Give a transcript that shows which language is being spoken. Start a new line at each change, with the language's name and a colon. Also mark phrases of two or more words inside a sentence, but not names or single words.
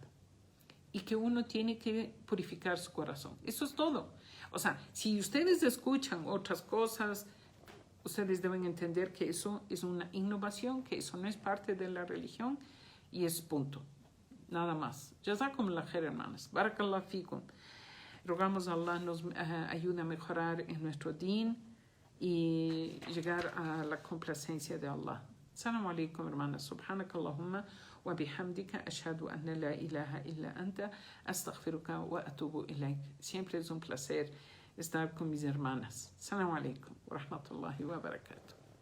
Spanish: Y que uno tiene que purificar su corazón. Eso es todo. O sea, si ustedes escuchan otras cosas, ustedes deben entender que eso es una innovación, que eso no es parte de la religión y es punto. Nada más.
Arabic: جزاكم الله خير, hermanas. بارك الله فيكم.
Spanish: Rogamos a Allah nos ayude a mejorar en nuestro din y llegar a la complacencia de Allah.
Arabic: السلام عليكم, hermanas. سبحانك اللهم وبحمدك أشهد أن لا إله إلا أنت أستغفرك وأتوب إليك.
Spanish: Siempre es un placer estar con mis hermanas.
Arabic: السلام عليكم ورحمة الله وبركاته.